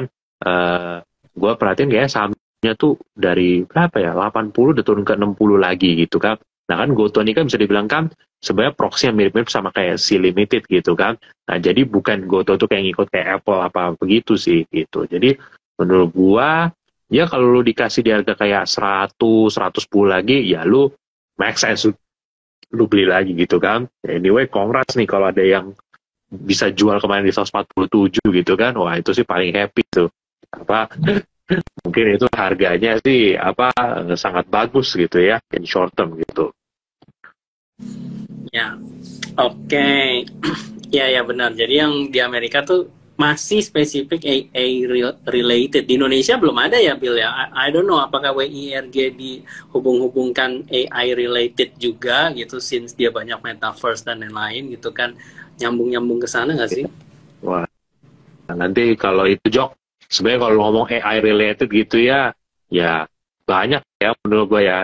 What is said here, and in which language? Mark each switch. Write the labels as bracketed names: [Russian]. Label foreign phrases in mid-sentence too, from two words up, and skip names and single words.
[Indonesian] Gue perhatiin kayak sahamnya tuh dari berapa ya, 80 udah turun ke 60 lagi gitu kan. Nah kan Goto ini kan bisa dibilang kan sebenarnya proxy yang mirip-mirip sama kayak Si Limited gitu kan. Nah jadi bukan Goto tuh kayak ngikut kayak Apple apa begitu sih gitu. Jadi menurut gue ya kalau lu dikasih di harga kayak 100, 110 lagi, ya lu [English] make sense, [Indonesian] lu beli lagi gitu kan. Anyway, congrats nih kalau ada yang bisa jual kemarin di 147 gitu kan. Wah, itu sih paling happy tuh. Mungkin itu harganya sih sangat bagus gitu ya, [English] in short term [Indonesian] gitu. Ya, oke. Ya benar. Jadi yang di Amerika tuh masih spesifik [English] AI related. [Indonesian] Di Indonesia belum ada ya, Bill ya. [English] I don't know [Indonesian] apakah WIRG dihubung-hubungkan [English] AI related [Indonesian] juga gitu, since dia banyak metaverse dan lain-lain gitu kan. Nyambung-nyambung ke sana nggak sih? Wah, nanti kalau itu Jok, sebenarnya kalau ngomong [English] AI related [Indonesian] gitu ya banyak ya menurut gue ya.